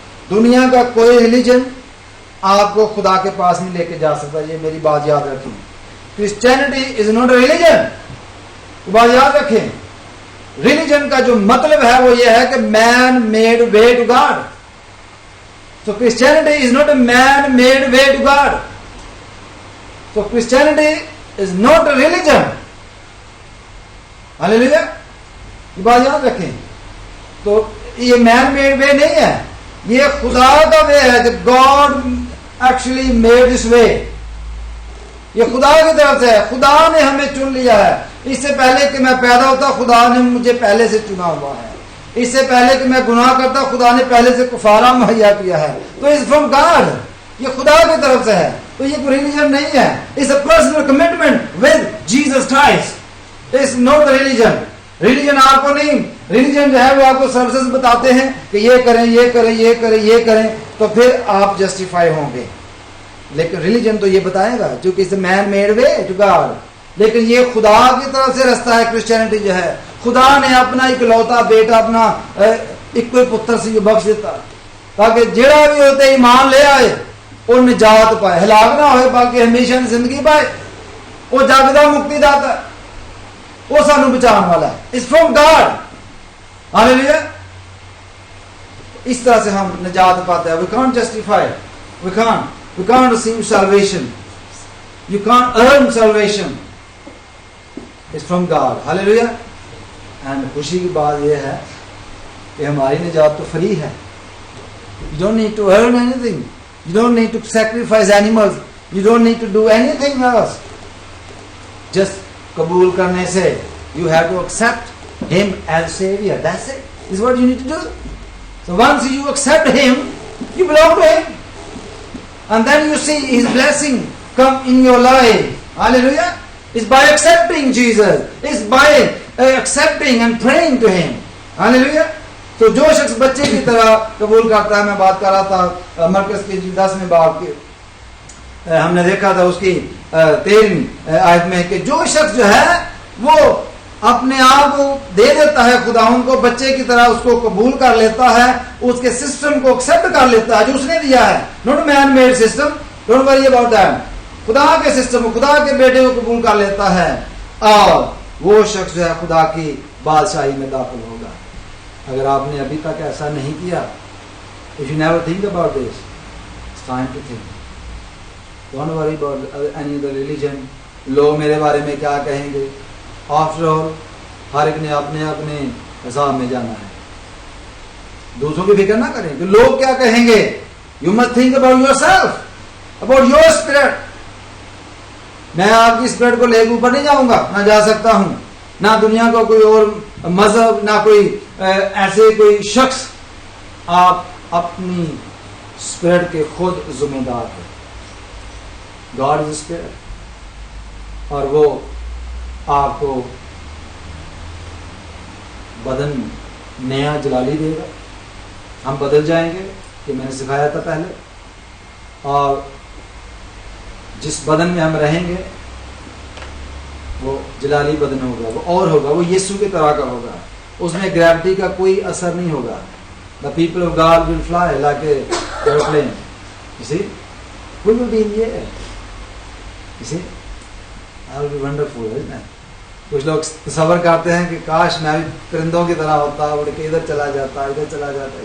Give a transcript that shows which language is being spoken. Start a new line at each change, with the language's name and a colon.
Urdu: دنیا کا کوئی ریلیجن آپ کو خدا کے پاس نہیں لے کے جا سکتا. یہ میری بات یاد رکھیں.
English: Christianity is not a religion.
Urdu: بات یاد رکھیں. ریلیجن کا جو مطلب ہے وہ یہ ہے کہ
English: Man made way to God. So Christianity is not a man-made way to God. So Christianity is not a religion.
Urdu: Hallelujah. یہ بات یاد رکھیں. تو یہ مین میڈ وے نہیں ہے, یہ خدا کا وے ہے. God
English: actually made this way.
Urdu: یہ خدا کی طرف سے ہے. خدا نے ہمیں چن لیا ہے. اس سے پہلے کہ میں پیدا ہوتا خدا نے مجھے پہلے سے چنا ہوا ہے. اس سے پہلے کہ میں گناہ کرتا خدا نے پہلے سے کفارہ مہیا کیا ہے.
English: تو it's from God.
Urdu: یہ خدا کی طرف سے ہے. تو یہ کوئی ریلیجن نہیں ہے.
English: It's a personal commitment with Jesus Christ. It's not the religion.
Urdu: Religion آپ کو نہیں. ریلیجن جو ہے وہ آپ کو سروسز بتاتے ہیں کہ یہ کریں یہ کریں یہ کریں یہ کریں تو پھر آپ جسٹیفائی ہوں گے. لیکن ریلیجن تو یہ بتائے گا چونکہ
English: it's a man made way to God.
Urdu: لیکن یہ خدا کی طرف سے رستہ ہے. کرسچینٹی جو ہے خدا نے اپنا اکلوتا بیٹا اپنا ایک پتر سے بخش دیتا تاکہ جڑا بھی ہوتے ایمان لے آئے وہ نجات پائے, ہلاک نہ ہوئے باقی ہمیشہ زندگی پائے.
Punjabi: وہ جگ دا مکتی داتا ہے, وہ سانو بچان والا ہے.
English: It's from God. Hallelujah.
Urdu: اس طرح سے ہم نجات پاتے ہیں.
English: We can't justify. We can't receive salvation. You can't earn salvation. It's from God. Hallelujah.
Urdu: And خوشی کی بات یہ ہے کہ ہماری نجات تو فری ہے.
English: You don't need to earn anything. You don't need to sacrifice animals. You don't need to do anything else. Just
Urdu: قبول کرنے سے
English: you have to accept Him as Savior. That's it. This is what you need to do. So once you accept Him, you belong to Him. And then you see His blessing come in your life. Hallelujah. It's by accepting Jesus. It's by accepting and praying to Him. Hallelujah.
Urdu: تو جو شخص بچے کی طرح قبول کرتا ہے, میں بات کر رہا تھا مرکز کی 10ویں باب کی, ہم نے دیکھا تھا اس کی 13ویں آیت میں کہ جو شخص جو ہے وہ اپنے آپ کو دے دیتا ہے خداوند کو, بچے کی طرح اس کو قبول کر لیتا ہے, اس کے سسٹم کو ایکسپٹ کر لیتا ہے جو اس نے دیا ہے.
English: Not man made system, don't worry about that.
Urdu: خدا کے سسٹم, خدا کے بیٹے کو قبول کر لیتا ہے اور وہ شخص جو ہے خدا کی بادشاہی میں داخل ہوگا. اگر آپ نے ابھی تک ایسا نہیں کیا,
English: if you never think about this, it's time to think. Don't worry about any other religion.
Urdu: لوگ میرے بارے میں کیا کہیں گے.
English: After all,
Urdu: ہر ایک نے اپنے اپنے حساب میں جانا ہے. دوسروں کی فکر نہ کریں کہ لوگ کیا کہیں گے.
English: You must think about yourself, about your spirit.
Urdu: میں آپ کی اسپرٹ کو لے کے اوپر نہیں جاؤں گا, نہ جا سکتا ہوں. نہ دنیا کا کوئی اور مذہب, نہ کوئی ایسے کوئی شخص. آپ اپنی اسپرٹ کے خود ذمہ دار ہیں.
English: God is spirit,
Urdu: اور وہ آپ کو بدن نیا جلالی دے گا. ہم بدل جائیں گے, یہ میں نے سکھایا تھا پہلے. اور جس بدن میں ہم رہیں گے وہ جلالی بدن ہوگا, وہ اور ہوگا, وہ یسوع کی طرح کا ہوگا. اس میں گریوٹی کا کوئی اثر نہیں ہوگا.
English: The people of God will fly like a airplane. You see? We will be in the air. You see? That will be wonderful, isn't it?
Urdu: کچھ لوگ تصور کرتے ہیں کہ کاش میں بھی پرندوں کی طرح ہوتا, اڑ کے ادھر چلا جاتا, ادھر چلا جاتا.